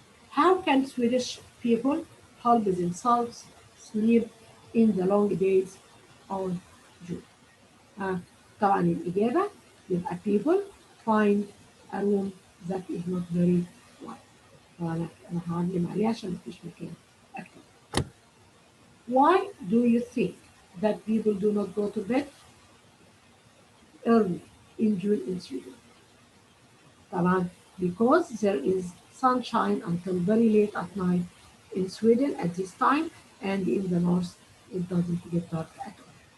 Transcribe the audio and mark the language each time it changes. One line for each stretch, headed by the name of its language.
English: How can Swedish people help themselves sleep in the long days of June?
Arabic: طبعا الإجابة يبقى
English: people find a room that is not very wide.
Arabic: أنا هعلم عليه عشان مفيش مكان أكتب.
English: Why do you think that people do not go to bed early in June in Sweden? طبعا because there is sunshine until very late at night in Sweden at this time, and in the north it doesn't get dark at all.